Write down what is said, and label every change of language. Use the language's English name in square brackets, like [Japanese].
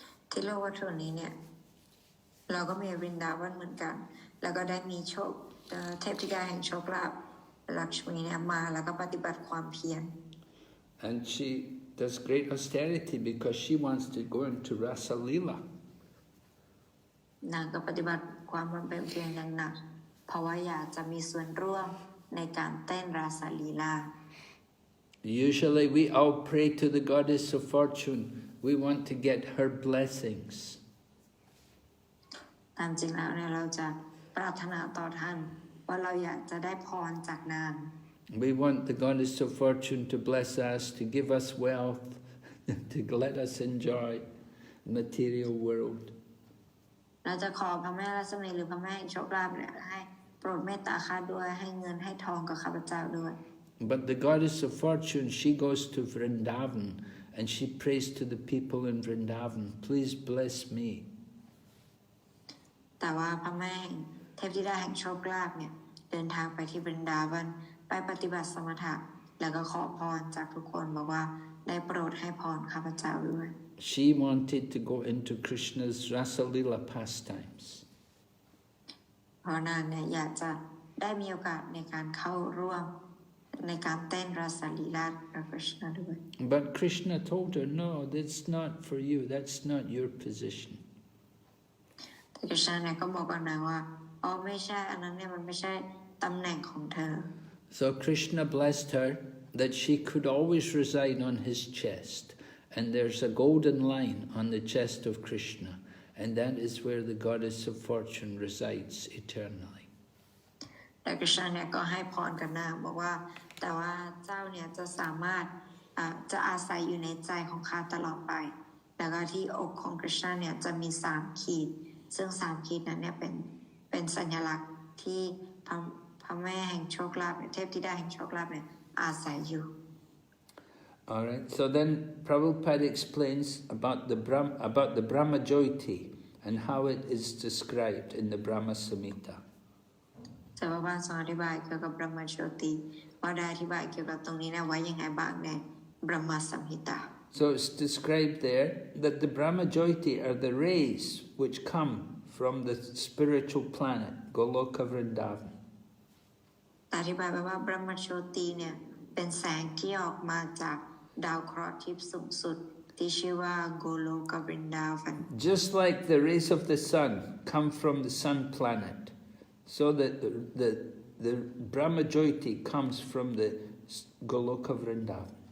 [Thai] ที่โลกวัตถุนี้เนี่ยเราก็มีวรินดาวันเหมือนกันแล้วก็ได้มีเทพธิดาแห่งโชคลาภลักษมีเนี่ยมาแล้วก็ปฏิบัติความเพียร [English] And she does great austerity because she wants to go into Rasa Lila. [Thai] นางก็ปฏิบัติความบำเพ็ญเพียรอย่างหนักเพราะว่าอยากจะมีส่วนร่วมในการเต้นราสลีลา [English] Usually we all pray to the Goddess of Fortune we want to get her blessings. [Thai] ตามจริงแล้วเนี่ยเราจะปรารถนาต่อท่านว่าเราอยากจะได้พรจากนาง [English] We want the goddess of fortune to bless us, to give us wealth, to let us enjoy the material world. [Thai] เราจะขอพระแม่รัศมีหรือพระแม่แห่งโชคลาภเนี่ยให้โปรดเมตตาข้าด้วยให้เงินให้ทองกับข้าพเจ้าด้วย [English] But the goddess of fortune, she goes to Vrindavan and she prays to the people in Vrindavan, please bless me. [Thai] แต่ว่าพระแม่เทพธิดาแห่งโชคลาภเนี่ยเดินทางไปที่บรินดาวันไปปฏิบัติสมถะแล้วก็ขอพรจากทุกคนบอกว่าได้โปรดให้พรข้าพเจ้าด้วย [English] She wanted to go into Krishna's Rasalila pastimes. [Thai] เพราะนางเนี่ยอยากจะได้มีโอกาสในการเข้าร่วมในการเต้นราสลีลากับคริชนาด้วย [English] But Krishna told her, no, that's not for you, that's not your position. [Thai] แต่คริชนาเนี่ยก็บอกกับนางว่าอ๋อไม่ใช่อันนั้นเนี่ยมันไม่ใช่ตำแหน่งของเธอ [English] So Krishna blessed her that she could always reside on his chest. And there's a golden line on the chest of Krishna. And that is where the goddess of fortune resides eternally. [Thai] แต่คริชนาเนี่ยก็ให้พรกับนางบอกว่าแต่ว่าเจ้าเนี่ยจะสามารถจะอาศัยอยู่ในใจของข้าตลอดไปแล้วก็ที่อกของคริชนาเนี่ยจะมี3ขีดซึ่ง3ขีดนั้นเนี่ยเป็นสัญลักษณ์ที่พระแม่แห่งโชคลาภเทพธิดาแห่งโชคลาภเนี่ยอาศัยอยู่ [English] All right. So then Prabhupada explains about the Brahma Jyoti and how it is described in the Brahma Samhita. [Thai] จะว่าทรงอธิบายเกี่ยวกับ Brahma Jyoti ว่าได้อธิบายเกี่ยวกับตรงนี้นะไว้ยังไงบ้างใน Brahma Samhita. [English] So it's described there that the Brahma Jyoti are the rays which come from the spiritual planet Goloka Vrindavan. [Thai] อธิบายว่า Brahma Jyoti เนี่ยเป็นแสงที่ออกมาจากดาวเคราะห์ทิพย์สูงสุดที่ชื่อว่าโกโลกบรินดาวัน [English] Just like the rays of the sun come from the sun planet, so that the Brahma Jyoti comes from the Goloka Vrindavan.